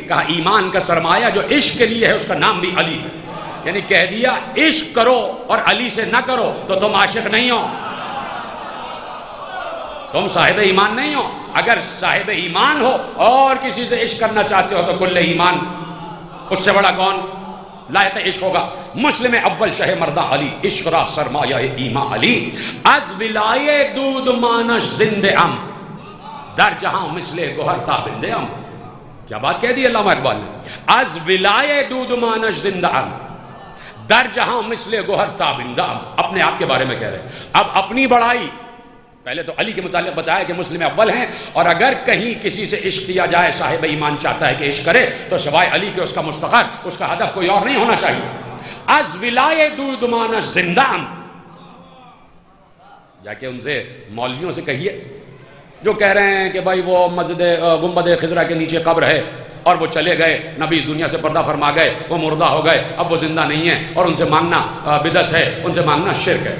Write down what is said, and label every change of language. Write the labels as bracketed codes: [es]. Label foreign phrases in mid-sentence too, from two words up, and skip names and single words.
[ur] کہا ایمان کا سرمایہ جو عشق کے لیے ہے اس کا نام بھی علی ہے، یعنی کہہ دیا عشق کرو اور علی سے نہ کرو تو تم عاشق نہیں ہو، تم صاحب ایمان نہیں ہو۔ اگر صاحب ایمان ہو اور کسی سے عشق کرنا چاہتے ہو تو کل ایمان، اس سے بڑا کون لائق عشق ہوگا۔ [fa] مسلم اول شہ مردہ علی، عشق را سرمایہ ایمان علی، از ولائے دود مانش زند ام، در جہاں مثل گوہر تابند ام۔ [ur] کیا بات کہہ دی علامہ اقبال نے، [fa] از ولائے دود مانش زند ام، در جہاں مثل گوہر تابند ام۔ [ur] اپنے آپ کے بارے میں کہہ رہے ہیں۔ اب اپنی بڑائی پہلے تو علی کے متعلق بتایا کہ مسلم اول ہیں، اور اگر کہیں کسی سے عشق کیا جائے، صاحب ایمان چاہتا ہے کہ عشق کرے تو سوائے علی کے اس کا مستقر، اس کا ہدف کوئی اور نہیں ہونا چاہیے۔ [fa] از ولائے دود مانش زند ام، [ur] جا کے ان سے مولویوں سے کہیے جو کہہ رہے ہیں کہ بھائی وہ مسجد گنبد خضرا کے نیچے قبر ہے اور وہ چلے گئے، نبی اس دنیا سے پردہ فرما گئے، وہ مردہ ہو گئے، اب وہ زندہ نہیں ہیں، اور ان سے مانگنا بدعت ہے، ان سے مانگنا شرک ہے۔